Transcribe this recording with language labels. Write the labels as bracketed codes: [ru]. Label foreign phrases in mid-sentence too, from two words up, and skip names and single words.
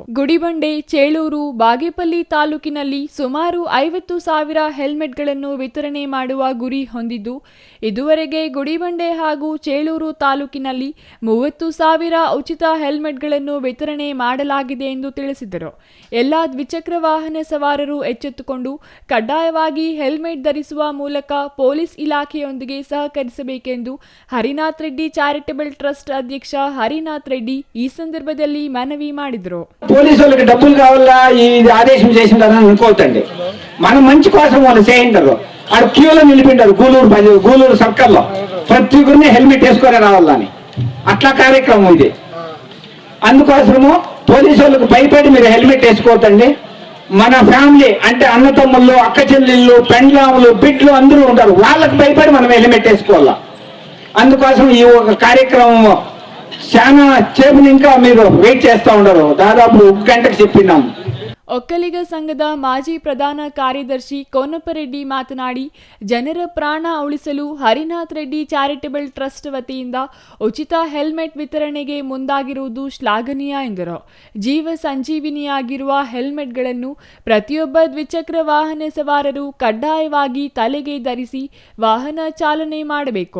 [kn] ಗುಡಿಬಂಡೆ, ಚೇಳೂರು, ಬಾಗೇಪಲ್ಲಿ ತಾಲೂಕಿನಲ್ಲಿ ಸುಮಾರು 50,000 ಹೆಲ್ಮೆಟ್ಗಳನ್ನು ವಿತರಣೆ ಮಾಡುವ ಗುರಿ ಹೊಂದಿದ್ದು, ಇದುವರೆಗೆ ಗುಡಿಬಂಡೆ ಹಾಗೂ ಚೇಳೂರು ತಾಲೂಕಿನಲ್ಲಿ 30,000 ಉಚಿತ ಹೆಲ್ಮೆಟ್ಗಳನ್ನು ವಿತರಣೆ ಮಾಡಲಾಗಿದೆ ಎಂದು ತಿಳಿಸಿದರು. ಎಲ್ಲ ದ್ವಿಚಕ್ರ ವಾಹನ ಸವಾರರು ಎಚ್ಚೆತ್ತುಕೊಂಡು ಕಡ್ಡಾಯವಾಗಿ ಹೆಲ್ಮೆಟ್ ಧರಿಸುವ ಮೂಲಕ ಪೊಲೀಸ್ ಇಲಾಖೆಯೊಂದಿಗೆ ಸಹಕರಿಸಬೇಕೆಂದು ಹರಿನಾಥ್ ರೆಡ್ಡಿ ಚಾರಿಟಬಲ್ ಟ್ರಸ್ಟ್ ಅಧ್ಯಕ್ಷ ಹರಿನಾಥ್ ರೆಡ್ಡಿ ಈ ಸಂದರ್ಭದಲ್ಲಿ ಮನವಿ ಮಾಡಿದರು. [te] పోలీసు వాళ్ళకి డబ్బులు కావాలా ఈ ఆదేశం చేసిండారని అనుకోవద్దండి. మనం మంచి కోసం వాళ్ళు చేయింటారు. ఆడ క్యూలో నిలిపిండారు గూలూరు సర్కల్లో ప్రతి ఒక్కరిని హెల్మెట్ వేసుకొని రావాలని. అట్లా కార్యక్రమం ఇది. అందుకోసము పోలీసు వాళ్ళకి భయపడి మీరు హెల్మెట్ వేసుకోవద్దండి. మన ఫ్యామిలీ అంటే అన్నతమ్ముళ్ళు, అక్క చెల్లెళ్ళు, పెండ్లాములు, బిడ్లు అందరూ ఉంటారు. వాళ్ళకి భయపడి మనం హెల్మెట్ వేసుకోవాలా. అందుకోసం ఈ ఒక కార్యక్రమం చాలా సేపు ఇంకా మీరు వెయిట్ చేస్తూ ఉండరు. దాదాపు 1 గంటకు చెప్పినాం. [kn] ಒಕ್ಕಲಿಗ ಸಂಘದ ಮಾಜಿ ಪ್ರಧಾನ ಕಾರ್ಯದರ್ಶಿ ಕೋನಪ್ಪರೆಡ್ಡಿ ಮಾತನಾಡಿ, ಜನರ ಪ್ರಾಣ ಉಳಿಸಲು ಹರಿನಾಥ್ ರೆಡ್ಡಿ ಚಾರಿಟಬಲ್ ಟ್ರಸ್ಟ್ ವತಿಯಿಂದ ಉಚಿತ ಹೆಲ್ಮೆಟ್ ವಿತರಣೆಗೆ ಮುಂದಾಗಿರುವುದು ಶ್ಲಾಘನೀಯ ಎಂದರು. ಜೀವ ಸಂಜೀವಿನಿಯಾಗಿರುವ ಹೆಲ್ಮೆಟ್ಗಳನ್ನು ಪ್ರತಿಯೊಬ್ಬ ದ್ವಿಚಕ್ರ ವಾಹನ ಸವಾರರು ಕಡ್ಡಾಯವಾಗಿ ತಲೆಗೆ ಧರಿಸಿ ವಾಹನ ಚಾಲನೆ ಮಾಡಬೇಕು.